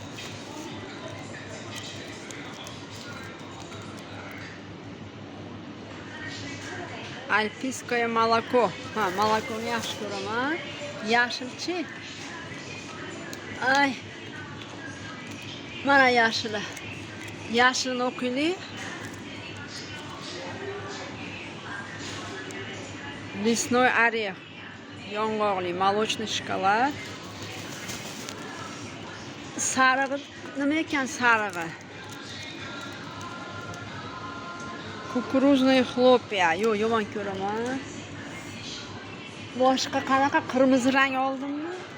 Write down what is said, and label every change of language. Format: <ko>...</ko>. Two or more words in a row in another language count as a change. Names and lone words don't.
<ru>Alpiskoye молоко.</ru> <uz>Ha, molokoni yaxshi ko'raman. Yashilchi. Ay. Mana yashili. Yashilni o'qiylik.</uz> <ru>Лесной орех.</ru> <uz>Yong'oqli, молочный shokolad. Sarig'i nima ekan sarig'i?</uz> <ru>Кукурузные хлопья.</ru> <uz>Yo'q, yomon ko'raman. Boshqa qanaqa qirmizi rang oldimmi?</uz>